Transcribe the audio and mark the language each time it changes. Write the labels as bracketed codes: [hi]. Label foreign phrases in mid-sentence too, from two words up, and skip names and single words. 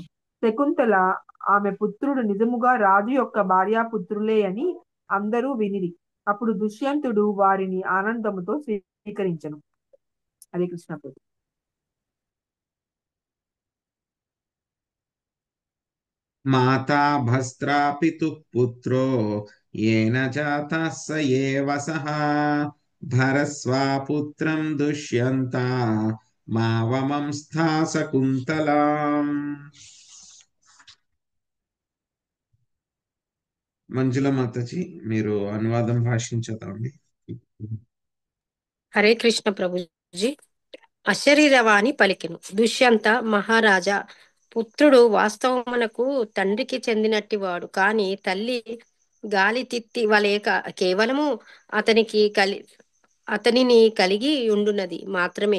[te] శకుంతల ఆమె పుత్రుడు నిజముగా రాజు యొక్క భార్యాపుత్రులే అని అందరూ వినిరి. అప్పుడు దుష్యంతుడు వారిని ఆనందముతో స్వీకరించెను. [sa] హరే కృష్ణ ప్రభు. మాతా భస్త్రా పితుః పుత్రో येन जातः स एव सः भरस्वापुत्रं दुष्यन्ता मावमंस्था శకుంతలాం. [te] మంజుల మాతాజీ మీరు అనువాదం భాషించదండి. [sa] హరే కృష్ణ [te] ప్రభుజీ. అశరీరవాణి పలికెను. దుష్యంత మహారాజా పుత్రుడు వాస్తవమునకు తండ్రికి చెందినట్టివాడు, కాని తల్లి గాలి తిత్తి వలె కేవలము అతనిని కలిగి ఉండునది మాత్రమే.